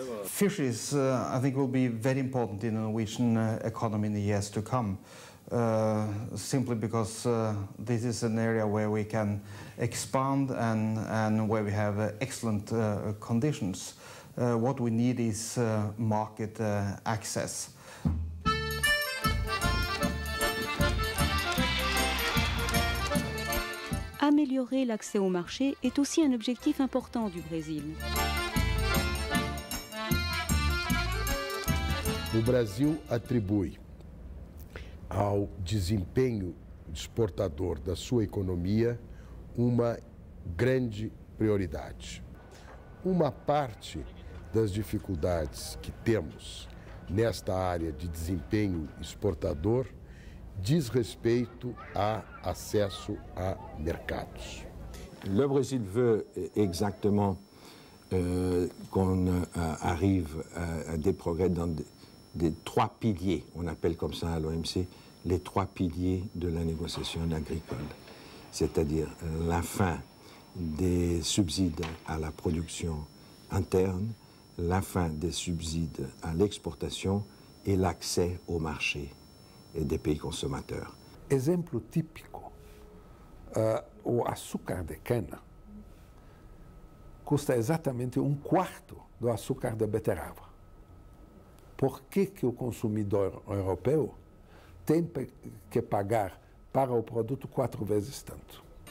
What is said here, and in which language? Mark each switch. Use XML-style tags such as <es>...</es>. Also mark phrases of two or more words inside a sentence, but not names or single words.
<en>Fisheries, I think, will be very important in the Norwegian economy in the years to come. Simply because this is an area where we can expand and where we have excellent conditions. What we need is market access.</en> <fr>Améliorer l'accès au marché est aussi un objectif important du Brésil.</fr> <pt>O Brasil atribui ao desempenho exportador da sua economia uma grande prioridade. Uma parte das dificuldades que temos nesta área de desempenho exportador diz respeito a acesso a mercados.</pt> <fr>Le Brésil veut exactement qu'on arrive à des progrès dans des 3 piliers, on appelle comme ça à l'OMC, les 3 piliers de la négociation agricole, c'est-à-dire la fin des subsides à la production interne, la fin des subsides à l'exportation et l'accès au marché des pays consommateurs.</fr> <pt>Exemplo típico, o açúcar de cana custa exatamente 1/4 do açúcar da beterraba. Por que o consumidor europeu tem que pagar para o produto 4 vezes tanto.</pt>